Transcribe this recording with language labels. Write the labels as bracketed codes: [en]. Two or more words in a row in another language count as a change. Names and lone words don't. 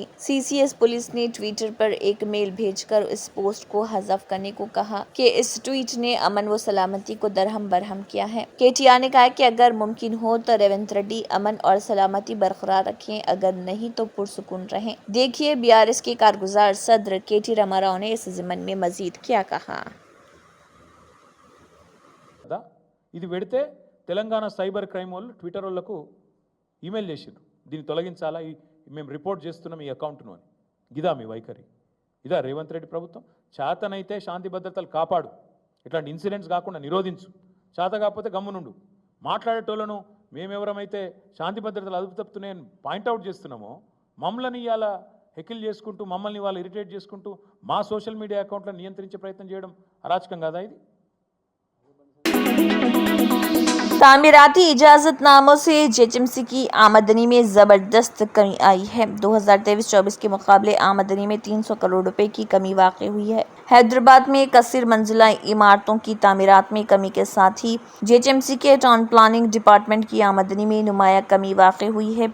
[ur] CCS پولیس نے ٹویٹر پر ایک میل بھیج کر اس پوسٹ کو حذف کرنے کو کہا کہ اس ٹویٹ نے امن و سلامتی کو درہم برہم کیا ہے. KTR نے کہا کہ اگر ممکن ہو تو ریونت ریڈی امن اور سلامتی برقرار رکھیں، اگر نہیں تو پرسکون رہیں. دیکھیے BRS کے کارگزار صدر KT راما راؤ نے اس ضمن میں مزید کیا کہا. [te] ఇది పెడితే తెలంగాణ [en] cyber crime [te] వాళ్ళు ట్విట్టర్ వాళ్ళకు ఈమెయిల్ చేసిండ్రు, దీన్ని తొలగించాలా, మేము రిపోర్ట్ చేస్తున్నాం ఈ అకౌంట్ను అని. ఇదా మీ వైఖరి? ఇదా రేవంత్ రెడ్డి ప్రభుత్వం? చేతనైతే శాంతి భద్రతలు కాపాడు, ఇట్లాంటి ఇన్సిడెంట్స్ కాకుండా నిరోధించు. చేత కాకపోతే గమ్మునుండు. మాట్లాడేటోళ్ళను మేమెవరమైతే శాంతి భద్రతలు అదుపు తప్పుతున్నాయని [en] point out [te] చేస్తున్నామో మమ్మల్ని ఇవాళ హెకిల్ చేసుకుంటూ, మమ్మల్ని ఇవాళ ఇరిటేట్ చేసుకుంటూ మా [en] social media [te] అకౌంట్లను నియంత్రించే ప్రయత్నం చేయడం అరాచకం కాదా ఇది? [ur] تعمیراتی اجازت ناموں سے JHMC کی آمدنی میں زبردست کمی آئی ہے. 2023-24 کے مقابلے آمدنی میں 300 کروڑ روپے کی کمی واقع ہوئی ہے. حیدرآباد میں کثیر منزلہ عمارتوں کی تعمیرات میں کمی کے ساتھ ہی JHMC کے [en] town planning department [ur] کی آمدنی میں نمایاں کمی واقع ہوئی ہے.